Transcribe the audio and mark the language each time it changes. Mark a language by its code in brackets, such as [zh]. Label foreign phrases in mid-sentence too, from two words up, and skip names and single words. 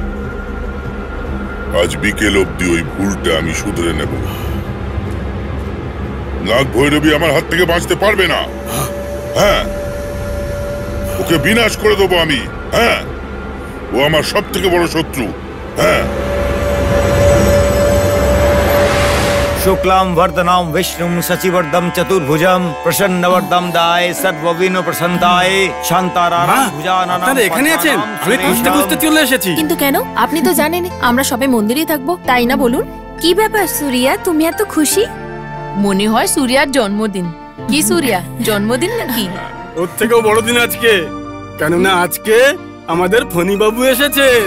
[bn] আজ বিকেল অবধি ওই ভুলটা আমি শুধরে নেব। নাগ ভৈরবী আমার হাত থেকে বাঁচতে পারবে না। হ্যাঁ, ওকে বিনাশ করে দেবো আমি। হ্যাঁ, ও আমার সব থেকে বড় শত্রু। হ্যাঁ। [sa] शुक्लां वरदनां विष्णुं शशिवर्धं चतुर्भुजं प्रसन्नवरदं दाय सर्वविघ्न प्रसन्नाय शान्तारारं भुजाननं। [bn] আপনারা এখানে আছেন? আমি খুঁজতে খুঁজতে চলে এসেছি। কিন্তু কেন? আপনি তো জানেন আমরা সবাই মন্দিরেই থাকবো, তাই না? বলুন কি ব্যাপার সুরিয়া, তুমি এত খুশি? মনে হয় সুরিয়ার জন্মদিন। কি সুরিয়া, জন্মদিন নাকি? ওর থেকেও বড় দিন আজকে, কেননা আজকে আমাদের ফণি বাবু এসেছেন।